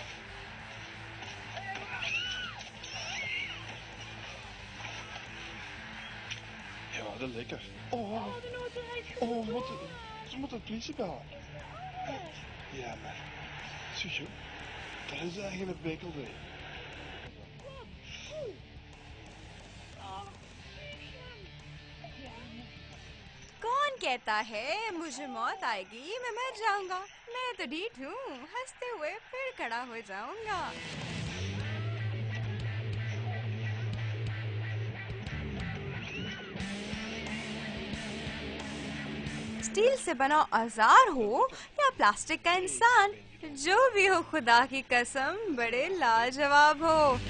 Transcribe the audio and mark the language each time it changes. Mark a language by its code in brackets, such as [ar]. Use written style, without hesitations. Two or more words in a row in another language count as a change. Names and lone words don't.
[nl] Ja, dat is lekker. Oh, De auto rijdt oh, gewoon. ze moeten de politie bellen. Ja, maar. Zusje, dat is eigenlijk een bekelde. [hi] कौन कहता है मुझे मौत आएगी, मैं मर जाऊंगा। मैं तो ढीठ हूँ, हंसते हुए फिर खड़ा हो जाऊंगा। स्टील से बना औजार हो या प्लास्टिक का इंसान, जो भी हो खुदा की कसम बड़े लाजवाब हो।